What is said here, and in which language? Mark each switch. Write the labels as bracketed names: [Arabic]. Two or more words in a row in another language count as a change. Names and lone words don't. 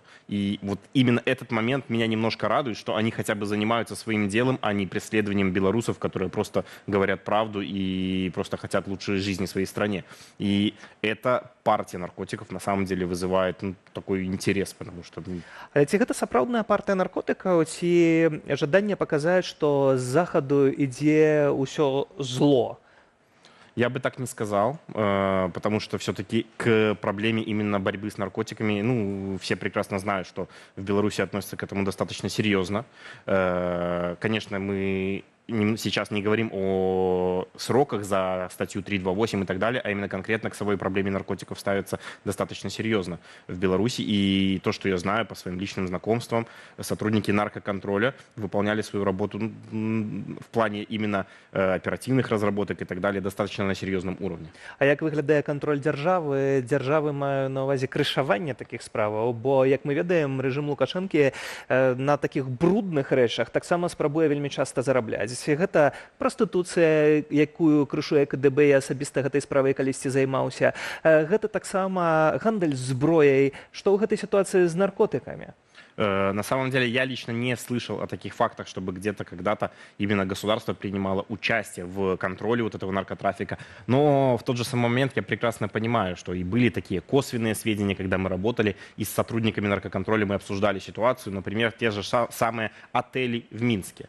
[Russian] И вот именно этот момент меня немножко радует, что они хотя бы занимаются своим делом, а не преследованием белорусов, которые просто говорят правду и просто хотят лучшей жизни в своей стране. И эта партия наркотиков на самом деле вызывает такой интерес, потому что... [Belarusian] Але ці гэта сапраўдная партыя наркотыкаў, ці жаданне паказаць, што з захаду ідзе ўсё зло? [Russian] Я бы так не сказал, потому что все-таки к проблеме именно борьбы с наркотиками, все прекрасно знают, что в Беларуси относятся к этому достаточно серьезно. Конечно, мы сейчас не говорим о сроках за статью 328 и так далее, а именно конкретно к самой проблеме наркотиков ставится достаточно серьезно в Беларуси. И то, что я знаю по своим личным знакомствам, сотрудники наркоконтроля выполняли свою работу в плане именно оперативных разработок и так далее достаточно на серьезном уровне. [Belarusian] А як выглядае контроль дзяржавы? Дзяржавы маю на увазе крышаванне такіх справаў, бо, як мы ведаем, рэжым Лукашэнкі на такіх брудных рэчах таксама спрабуе вельмі часта зарабляць. Гэта прастытуцыя, якую крышуе КДБ, я асабіста гэтай справай калісьці займаўся. Гэта таксама гандаль зброяй. Што ў гэтай сітуацыі з наркотыкамі? [Russian] На самом деле я лично не слышал о таких фактах, чтобы где-то когда-то именно государство принимало участие в контроле вот этого наркотрафика. Но в тот же самый момент я прекрасно понимаю, что и были такие косвенные сведения, когда мы работали и с сотрудниками наркоконтроля мы обсуждали ситуацию, например, те же самые отели в Минске.